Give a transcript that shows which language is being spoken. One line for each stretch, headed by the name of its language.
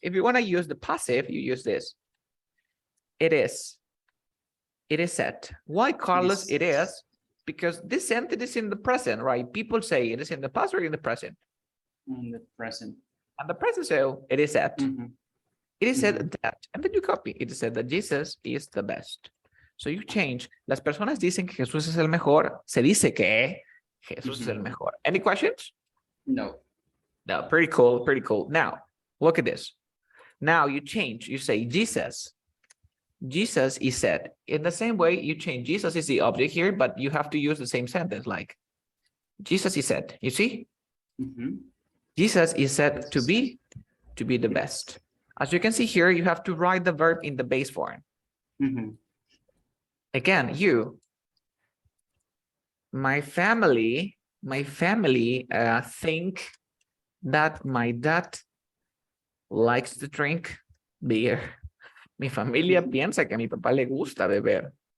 English: If you want to use the passive, you use this. It is said. Why, Carlos? It is because this sentence is in the present, right? People say it is in the past or in the present. In the present. And the present, so it is said. It is said that, and then you copy. It is said that Jesus is the best. So you change.
Spanish: Las personas dicen que Jesús es el mejor. Se dice que Jesús es el mejor.
English: Any questions? No. No, pretty cool, pretty cool. Now, look at this. Now you change. You say Jesus. Jesus is said. In the same way, you change. Jesus is the object here, but you have to use the same sentence, like Jesus is said. You see? Jesus is said to be the best. As you can see here, you have to write the verb in the base form. Again, you. My family think that my dad likes to drink beer.
Spanish: Mi familia piensa que a mi papá le gusta beber.